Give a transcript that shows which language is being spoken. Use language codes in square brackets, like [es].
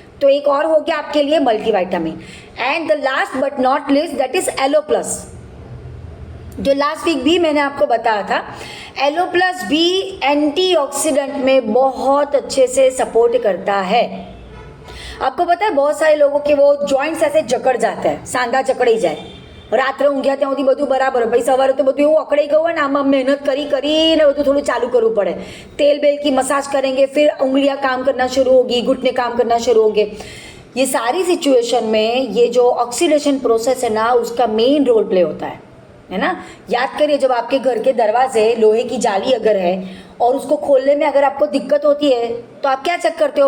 [hi] तो एक और हो गया आपके लिए multivitamin. [en] and the last but not least that is [hi] yellow plus, जो लास्ट वीक भी मैंने आपको बताया था। एलो प्लस भी एंटीऑक्सीडेंट में बहुत अच्छे से सपोर्ट करता है। आपको पता है बहुत सारे लोगों के वो जॉइंट्स ऐसे जकड़ जाते हैं, [gu] सांधा जकड़ी जाए। રાત્રે ઊંઘ્યા ત્યાં સુધી બધું બરાબર, ભાઈ સવારે તો બધું એવું અકળાઈ ગયું હોય ને, આમાં મહેનત કરીને બધું થોડું ચાલુ કરવું પડે। [hi] तेल बेल की मसाज करेंगे, फिर उंगलियां काम करना शुरू होगी, घुटने काम करना शुरू होंगे। ये सारी सिचुएशन में ये जो ऑक्सीडेशन प्रोसेस है ना, उसका मेन रोल प्ले होता है ना। याद करिए, जब आपके घर के दरवाजे लोहे की जाली अगर है और उसको खोलने में अगर आपको दिक्कत होती है तो आप क्या चेक करते हो?